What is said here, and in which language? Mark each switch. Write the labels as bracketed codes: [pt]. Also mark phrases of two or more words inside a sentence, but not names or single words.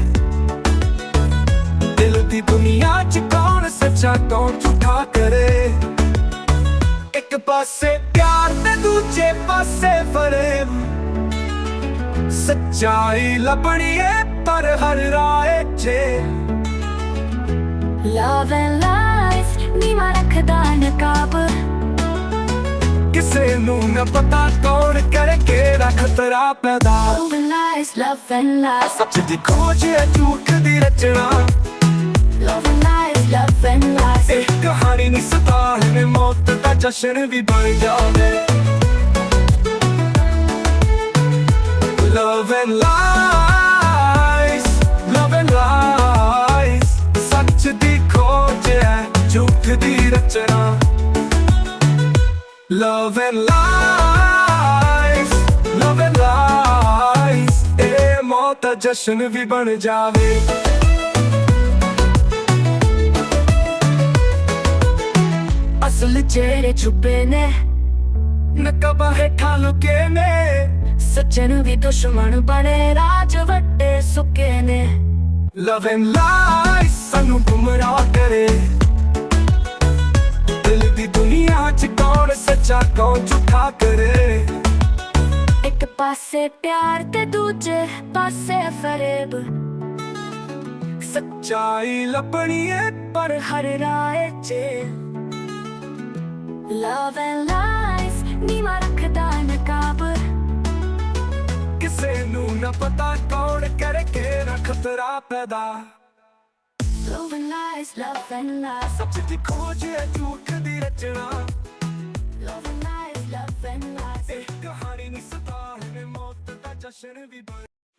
[pa] ਦਿਲ ਦੀ ਦੁਨੀਆ ਚ ਕੌਣ ਸੱਚਾ ਕੌਣ ਝੂਠਾ ਕਰੇ ਇੱਕ ਪਾਸੇ ਪਿਆਰ ਤੇ ਦੂਜੇ ਪਾਸੇ ਫਰੇਬ ਸੱਚਾਈ ਲੱਭਣੀ ਏ ਪਰ ਹਰ ਰਾਹ 'ਚ [en] Love and lies [pa] ਨੀਵਾਂ ਰੱਖਦਾ ਨਕਾਬ ਕਿਸੇ ਨੂੰ ਨਾ ਪਤਾ ਕੌਣ ਕਰੇ ਕਿਹੜਾ ਖਤਰਾ ਪੈਦਾ [en] Love and lies, love and lies [pa] ਸੱਚ ਦੀ ਖੋਜ ਹੈ ਝੂਠ ਦੀ ਰਚਨਾ [en] Love and lies, love and lies [pa] ਇਹ ਕਹਾਣੀ ਨਹੀਂ ਸਤਾਣੇ ਮੌਤ ਦਾ ਜਸ਼ਨ ਵੀ ਬਣ ਜਾਵੇ [en] Love and lies, love and lies [pa] ਸੱਚ ਦੀ ਖੋਜ ਹੈ ਝੂਠ ਦੀ ਰਚਨਾ [en] Love and lies, love and lies [pa] ਇਹ ਮੌਤ ਦਾ ਜਸ਼ਨ ਵੀ ਬਣ ਜਾਵੇ ਅਸਲ ਚਿਹਰੇ ਛੁਪੇ ਨੇ ਨਕਬਾਂ ਹੇਠਾਂ ਲੁਕੇ ਨੇ ਸੱਜਣ ਵੀ ਦੁਸ਼ਮਣ ਬਣੇ ਰਾਜ ਵੱਡੇ ਸੁੱਕੇ ਨੇ [en] Love and lies [pa] ਸਾਨੂੰ ਗੁੰਮਰਾਹ ਕਰੇ ਦਿਲ ਦੀ ਦੁਨੀਆ ਚ ਕੌਣ ਸੱਚਾ ਕੌਣ ਝੂਠਾ ਕਰੇ ਇੱਕ ਪਾਸੇ ਪਿਆਰ ਤੇ ਦੂਜੇ ਪਾਸੇ ਫਰੇਬ ਸੱਚਾਈ ਲੱਭਣੀ ਏ ਪਰ ਹਰ ਰਾਹ 'ਚ [en] Love and lies [pa] ਨੀਵਾਂ ਰੱਖਦਾ ਨਕਾਬ ਕਿਸੇ ਨੂੰ ਨਾ ਪਤਾ ਕੌਣ ਕਰੇ ਕਿਹੜਾ ਖਤਰਾ ਪੈਦਾ [en] Love and lies, love and lies [pa] ਸੱਚ ਦੀ ਖੋਜ ਹੈ ਝੂਠ ਦੀ ਰਚਨਾ [en] Love and lies, love and lies [pa] ਇਹ ਕਹਾਣੀ ਨਹੀਂ ਸਤਾਣੇ ਮੌਤ ਦਾ ਜਸ਼ਨ ਵੀ ਬਣ